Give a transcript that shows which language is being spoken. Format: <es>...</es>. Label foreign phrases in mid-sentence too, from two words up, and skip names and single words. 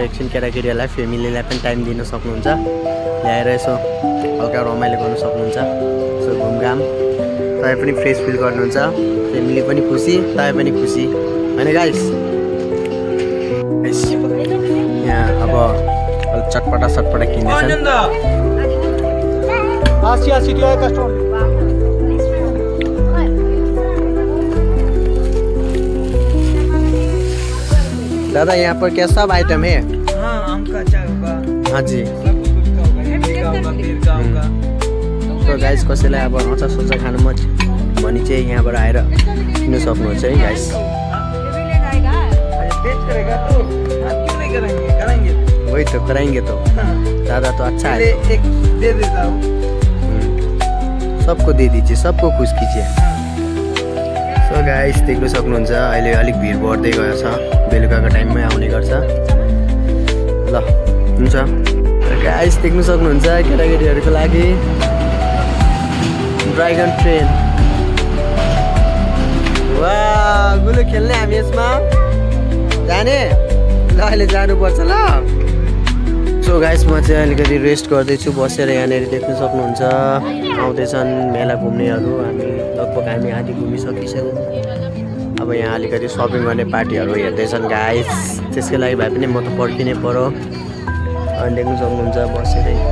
<ne>एकछिन केटाकेटीहरूलाई फ्यामिलीलाई पनि टाइम दिन सक्नुहुन्छ ल्याएर यसो हल्का रमाइलो गर्न सक्नुहुन्छ यसो घुमघाम तपाईँ पनि</ne> <en>fresh feel</en> <ne>गर्नुहुन्छ फ्यामिली पनि खुसी तपाईँ पनि खुसी होइन गाइस यहाँ अब चटपटा किन्दैछ दादा</ne> <hi>यहाँ पर क्या सब आइटम है आम का अचार होगा हाँ जी होगा</hi> <ne>गाइस कसैलाई अब अचार सोचा खानु मन भने चाहिँ यहाँबाट आएर किन्न सक्नुहुन्छ है गाइस</ne> <hi>वही तो कराएंगे तो दादा तो अच्छा है एक दे देता हूँ सबको दे दीजिए सबको खुश कीजिए</hi> <en>so guys</en> <ne>देख्न सक्नुहुन्छ अहिले अलिक भिड बढ्दै गएको छ बेलुकाको टाइममै आउने गर्छ ल हुन्छ गाइस देख्न सक्नुहुन्छ केटाकेटीहरूको लागि ड्रागन ट्रेन वा गुलु खेल्ने हामी यसमा जाने ल अहिले जानुपर्छ ल</ne> <en>so guys</en> <ne>म चाहिँ अलिकति रेस्ट गर्दैछु बसेर यहाँनिर देख्न सक्नुहुन्छ आउँदैछन् मेला घुम्नेहरू हामी आधी घुमिसकिसक्यौँ अब यहाँ अलिकति सपिङ गर्ने पार्टीहरू हेर्दैछन् गाइस त्यसकै लागि भए पनि म त पर्खिनै पर्यो अनि देख्न सक्नुहुन्छ बसेरै</ne>